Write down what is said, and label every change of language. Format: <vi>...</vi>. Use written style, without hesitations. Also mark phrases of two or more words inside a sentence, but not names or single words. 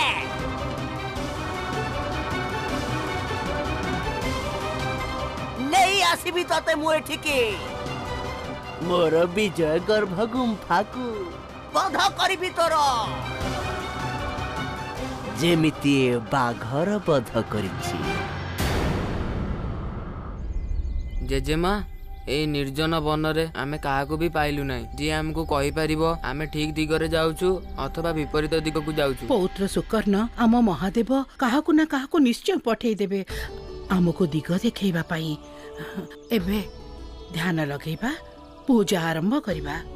<or>ନେଇ ଆସିବି ତତେ ମୁଁ ଏଠିକି ମୋର ବିଜୟ ଗର୍ଭ ଗୁମ୍ଫାକୁ ବଧ କରିବି ତୋର, ଯେମିତି ବାଘର ବଧ କରିଛି। ଜେଜେମା, ଏଇ ନିର୍ଜନ ବନରେ ଆମେ କାହାକୁ ବି ପାଇଲୁ ନାହିଁ ଯିଏ ଆମକୁ କହିପାରିବ ଆମେ ଠିକ ଦିଗରେ ଯାଉଛୁ ଅଥବା ବିପରୀତ ଦିଗକୁ ଯାଉଛୁ। ପୌତ୍ର ସୁକର୍ଣ୍ଣ ଆମ ମହାଦେବ କାହାକୁ ନା କାହାକୁ ନିଶ୍ଚୟ ପଠେଇ ଦେବେ ଆମକୁ ଦିଗ ଦେଖେଇବା ପାଇଁ। ଏବେ ଧ୍ୟାନ ଲଗେଇବା, ପୂଜା ଆରମ୍ଭ କରିବା।</or>